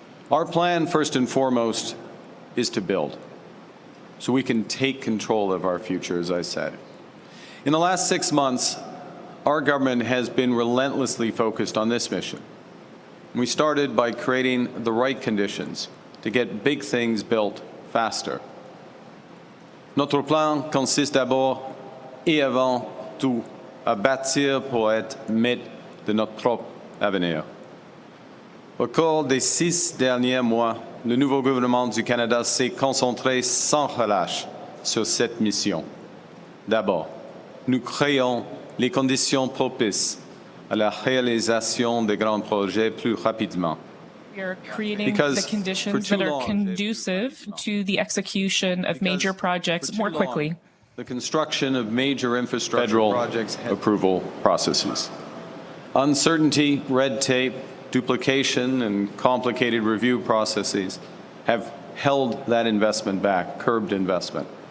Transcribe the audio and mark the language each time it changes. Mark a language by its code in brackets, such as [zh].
[en] Our plan, first and foremost, is to build, so we can take control of our future, as I said. In the last 6 months, our government has been relentlessly focused on this mission. We started by creating the right conditions to get big things built faster. [fr] Notre plan consiste d'abord et avant tout à bâtir pour être maître de notre propre avenir. Au cours des 6 derniers mois, le nouveau gouvernement du Canada s'est concentré sans relâche sur cette mission. D'abord, nous créons les conditions propices à la réalisation de grands projets plus rapidement. [en] We are creating the conditions that are conducive to the execution of major projects more quickly. The construction of major infrastructure projects approval processes. Uncertainty, red tape, duplication, and complicated review processes have held that investment back, curbed investment.